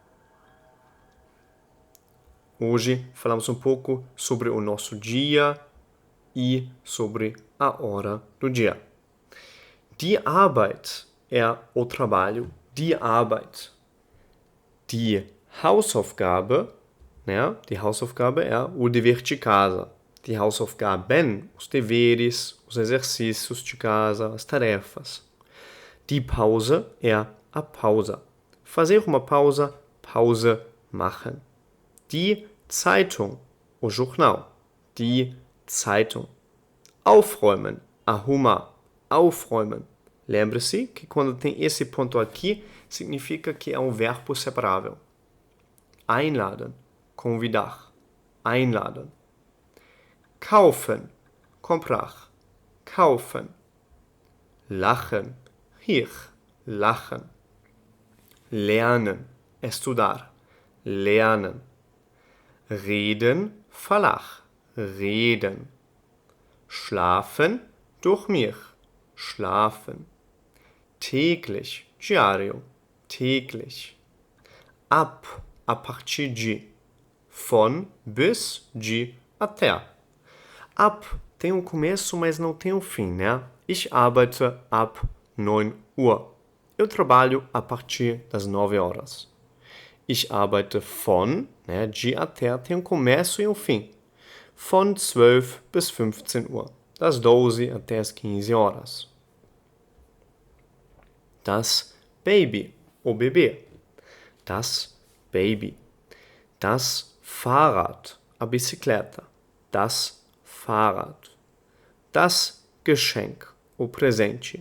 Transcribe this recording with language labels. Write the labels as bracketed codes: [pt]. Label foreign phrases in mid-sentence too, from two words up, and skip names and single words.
[pt] Hoje falamos um pouco sobre o nosso dia e sobre a hora do dia. [de] Die Arbeit [pt] é o trabalho, [de] die Arbeit. Die Hausaufgabe, né? Die Hausaufgabe [pt] é o dever de casa. [de] Die Hausaufgaben, [pt] os deveres, os exercícios de casa, as tarefas. [de] Die Pause [pt] é a pausa. Fazer uma pausa, [de] Pause machen. Die Zeitung, [pt] o jornal. [de] Die Zeitung. Aufräumen, [pt] arrumar. [de] Aufräumen. [pt] Lembre-se que quando tem esse ponto aqui, significa que é um verbo separável. [de] Einladen, convidar. Einladen. Kaufen, comprar. Kaufen. Lachen, rir. Lachen. Lernen, estudar. Lernen. Reden, falar. Reden. Schlafen, dormir. Schlafen. Täglich, diário. Täglich. Ab, [pt] a partir de. [de] Von, bis, [pt] de, até. Ab tem um começo, mas não tem um fim, né? [de] Ich arbeite ab 9 Uhr. [pt] Eu trabalho a partir das 9 horas. [de] Ich arbeite von, [pt] né, de até, tem um começo e um fim. [de] Von 12 bis 15 Uhr. [pt] Das 12 até as 15 horas. [de] Das Baby, [pt] o bebê. [de] Das Baby. Das Fahrrad, [pt] a bicicleta. [de] Das Fahrrad. Das Geschenk, [pt] o presente.